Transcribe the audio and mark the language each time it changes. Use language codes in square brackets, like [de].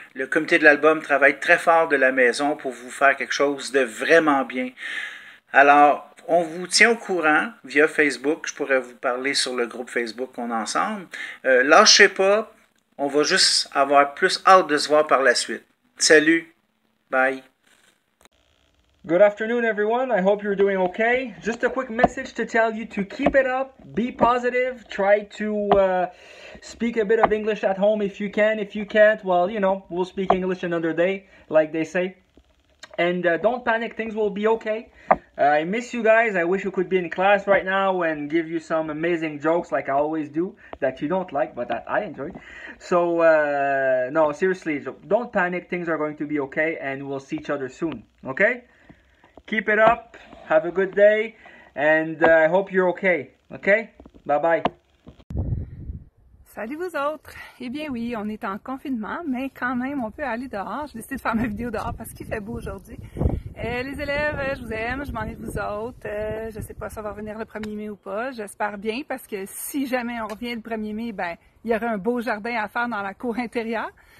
[fr] Le comité de l'album travaille très fort de la maison pour vous faire quelque chose de vraiment bien. Alors, on vous tient au courant via Facebook. Je pourrais vous parler sur le groupe Facebook qu'on a ensemble. Lâchez pas. On va juste avoir plus hâte de se voir par la suite. Salut. Bye. [en] Good afternoon, everyone. I hope you're doing okay. Just a quick message to tell you to keep it up, be positive, try to speak a bit of English at home if you can. If you can't, well, you know, we'll speak English another day, like they say. And don't panic, things will be okay. I miss you guys. I wish you could be in class right now and give you some amazing jokes like I always do that you don't like, but that I enjoy. So, no, seriously, don't panic. Things are going to be okay, and we'll see each other soon, okay? Keep it up. Have a good day, and I hope you're okay, okay? Bye-bye. [fr] Salut vous autres! Eh bien oui, on est en confinement, mais quand même, on peut aller dehors. J'ai décidé de faire ma vidéo dehors parce qu'il fait beau aujourd'hui. Les élèves, je vous aime, je m'ennuie de vous autres. Je sais pas si ça va revenir le 1er mai ou pas. J'espère bien parce que si jamais on revient le 1er mai, ben il y aura un beau jardin à faire dans la cour intérieure.